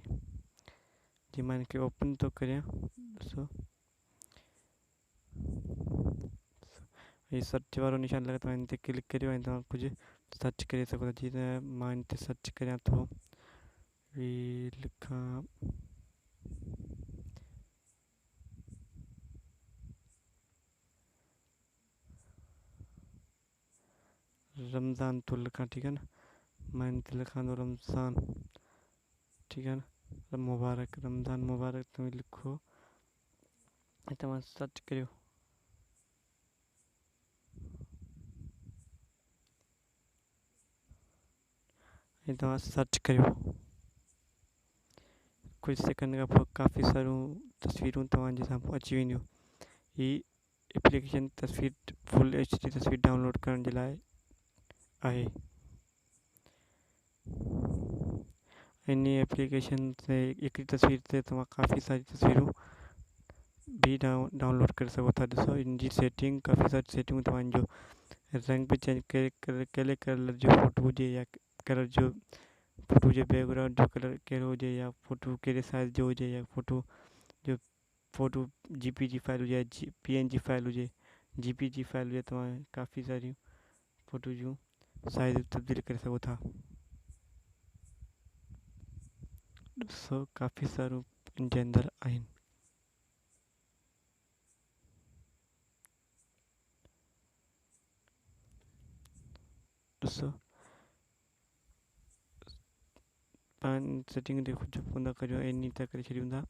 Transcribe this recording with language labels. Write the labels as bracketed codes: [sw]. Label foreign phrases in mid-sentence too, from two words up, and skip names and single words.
[sd] जी मां हिनखे ओपन थो करियां। ॾिसो ये सर्च वारो निशान लॻा तव्हां हिन ते क्लिक करियो ऐं तव्हां कुझु सर्च करे सघो था। जीअं त मां हिन ते सर्च करियां थो लिखां रमज़ान तो लिखां, [hi] ठीक है ना। [sd] मैं हिन ते लिखां थो रमज़ान, [hi] ठीक है ना। [sd] मुबारक रमज़ान मुबारक तुम लिखो ऐं तव्हां सर्च करियो। ऐं तव्हां सर्च करियो। कुछ सेकंड खां पोइ काफ़ी सारियूं तस्वीरूं तव्हांजे साम्हूं अची वेंदियूं। ही एप्लीकेशन तस्वीर [en] full HD [sd] तस्वीर डाउनलोड करण जे लाइ आहे। इन एप्लीकेशन से हिकिड़ी तस्वीर ते तव्हां काफ़ी सारी तस्वीरूं भी डाउनलोड करे सघो था। ॾिसो इनजी सेटिंग काफ़ी सारी सेटिंगूं तव्हांजो रंग भी चेंज कहिड़े कलर जो फ़ोटो हुजे या कलर जो फ़ोटो हुजे, बैकग्राउंड जो कलर कहिड़ो हुजे या फ़ोटो कहिड़े साइज़ जो हुजे या फ़ोटो JPG फाइल हुजे या PNG फाइल हुजे, JPG फाइल हुजे। तव्हां काफ़ी सारियूं फ़ोटो जूं साइज़ तब्दील करे सघो था। ॾिसो काफ़ी सारियूं इन जे अंदरि आहिनि। ॾिसो पाण सेटिंग ते कुझु कोन था करियो, इन था करे छॾियूं था।